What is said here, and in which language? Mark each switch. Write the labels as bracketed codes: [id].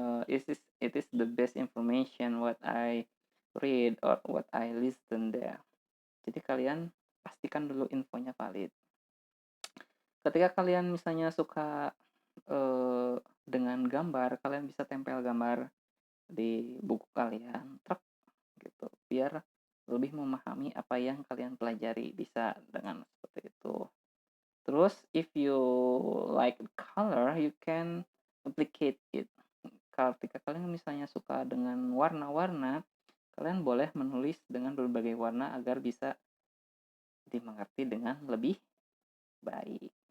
[en] It is the best information what I read or what I listen there. [id] Jadi kalian pastikan dulu infonya valid. Ketika kalian misalnya suka dengan gambar, kalian bisa tempel gambar di buku kalian, truk gitu, biar lebih memahami apa yang kalian pelajari, bisa dengan seperti itu. [en] Terus if you like color, you can applicate it. [id] Ketika kalian misalnya suka dengan warna-warna, kalian boleh menulis dengan berbagai warna agar bisa dimengerti dengan lebih baik.